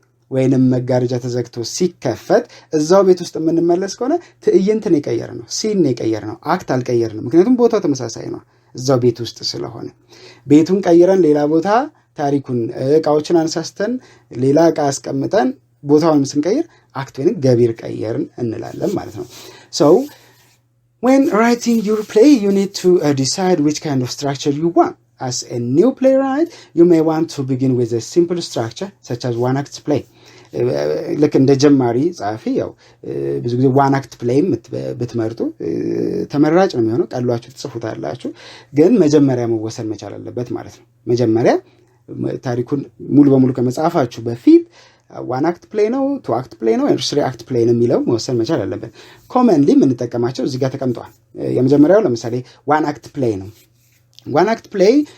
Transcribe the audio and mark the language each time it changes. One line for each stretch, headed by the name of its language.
Amharic: ወይንም መጋረጃ ተዘግቶ ሲከፈት እዛው ቤት ውስጥ የምንመለስ ከሆነ ትዕይንትን የቀየረ ነው፣ ሲን የቀየረ ነው፣ አክት አልቀየርንም። ምክንያቱም ቦታው ተመሳሳይ ነው እዛው ቤት ውስጥ ስለሆነ። ቤቱን ቀይረን ሌላ ቦታ ታሪኩን እቃዎችን አንሳስተን ሌላ እቃ አስቀምጠን ቦታውን ስንቀይር አክት ወይንም ገቢር ቀየርን እንላለን ማለት ነው።
English: so when writing your play you need to decide which kind of structure you want። as a new playwright, you may want to begin with a simple structure such as one act play.
Amharic: ልክ እንደ ጀማሪ ጻፊ ያው ብዙ ጊዜ ዋን አክት ፕሌይ ብትመርጡ ተመራጭ ነው የሚሆነው። ቀሏችሁ ትጽፉታላችሁ፣ ግን መጀመሪያ መወሰን መቻል አለበት ማለት ነው። መጀመሪያ ታሪኩን ሙሉ በሙሉ ከመጻፋችሁ በፊት ዋን አክት ፕሌይ ነው፣ ቱ አክት ፕሌይ ነው፣ ስሪ አክት ፕሌይ ነው የሚለው መወሰን መቻል አለበት። ኮመንሊ የምንጠቀማቸው እዚህ ጋር ተቀምጠዋል። የመጀመሪያው ለምሳሌ ዋን አክት ፕሌይ ነው። ዋን አክት ፕሌይ